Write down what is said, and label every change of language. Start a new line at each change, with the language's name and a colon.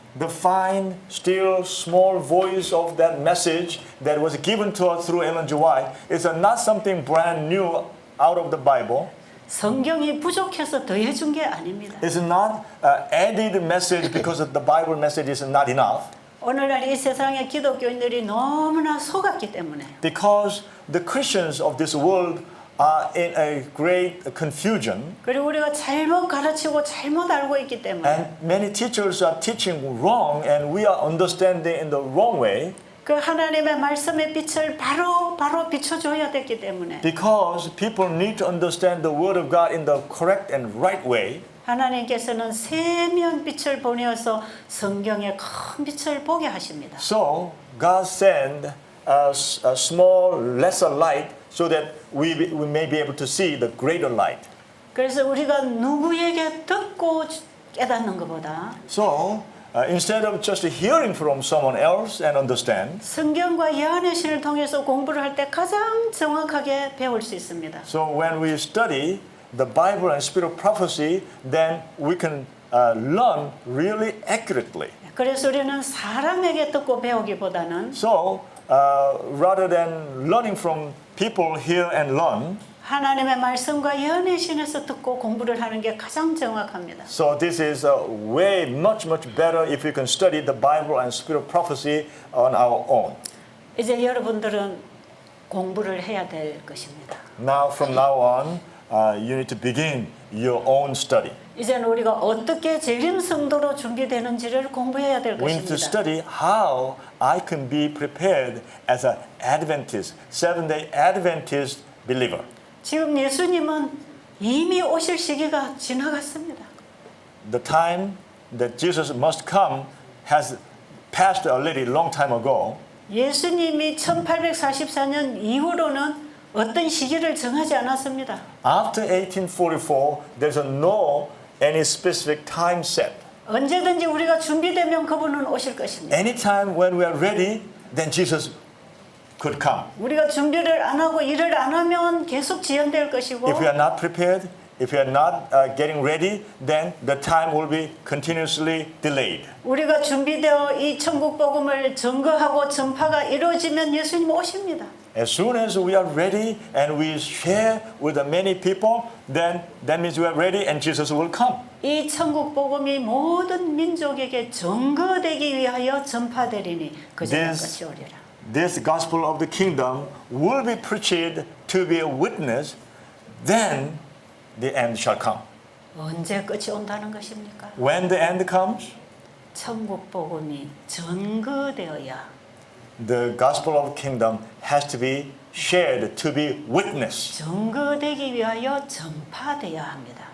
English: The fine, still, small voice of that message that was given to us through Ellen G. White is not something brand new out of the Bible.
Korean: 성경이 부족해서 더해준 게 아닙니다.
English: It's not added message because the Bible message is not enough.
Korean: 오늘날 이 세상의 기독교인들이 너무나 속았기 때문에
English: Because the Christians of this world are in a great confusion,
Korean: 그리고 우리가 잘못 가르치고 잘못 알고 있기 때문에
English: and many teachers are teaching wrong, and we are understanding in the wrong way.
Korean: 그 하나님의 말씀의 빛을 바로 비춰줘야 됐기 때문에
English: Because people need to understand the Word of God in the correct and right way.
Korean: 하나님께서는 세미한 빛을 보내어서 성경의 큰 빛을 보게 하십니다.
English: So God sent a small, lesser light so that we may be able to see the greater light.
Korean: 그래서 우리가 누구에게 듣고 깨닫는 것보다
English: So instead of just hearing from someone else and understand,
Korean: 성경과 예언의 신을 통해서 공부를 할 때 가장 정확하게 배울 수 있습니다.
English: so when we study the Bible and spirit of prophecy, then we can learn really accurately.
Korean: 그래서 우리는 사람에게 듣고 배우기보다는
English: So rather than learning from people hear and learn,
Korean: 하나님의 말씀과 예언의 신에서 듣고 공부를 하는 게 가장 정확합니다.
English: so this is way much better if we can study the Bible and spirit of prophecy on our own.
Korean: 이제 여러분들은 공부를 해야 될 것입니다.
English: Now from now on, you need to begin your own study.
Korean: 이제는 우리가 어떻게 재림 성도로 준비되는지를 공부해야 될
English: We need to
Korean: 것입니다.
English: study how I can be prepared as an Adventist, Seventh-day Adventist believer.
Korean: 지금 예수님은 이미 오실 시기가 지나갔습니다.
English: The time that Jesus must come has passed already long time ago.
Korean: 예수님이 1844년 이후로는 어떤 시기를 정하지 않았습니다.
English: After 1844, there's no any specific time set.
Korean: 언제든지 우리가 준비되면 그분은 오실 것입니다.
English: Anytime when we are ready, then Jesus could come.
Korean: 우리가 준비를 안 하고 일을 안 하면 계속 지연될 것이고
English: If we are not prepared, if we are not getting ready, then the time will be continuously delayed.
Korean: 우리가 준비되어 이 천국 복음을 증거하고 전파가 이루어지면 예수님 오십니다.
English: As soon as we are ready and we share with the many people, then that means we are ready and Jesus will come.
Korean: 이 천국 복음이 모든 민족에게 증거되기 위하여 전파되리니 그제가 끝이 오리라.
English: This gospel of the kingdom will be preached to be a witness, then the end shall come.
Korean: 언제 끝이 온다는 것입니까?
English: When the end comes,
Korean: 천국 복음이 증거되어야
English: the gospel of the kingdom has to be shared, to be witnessed.
Korean: 증거되기 위하여 전파되어야 합니다.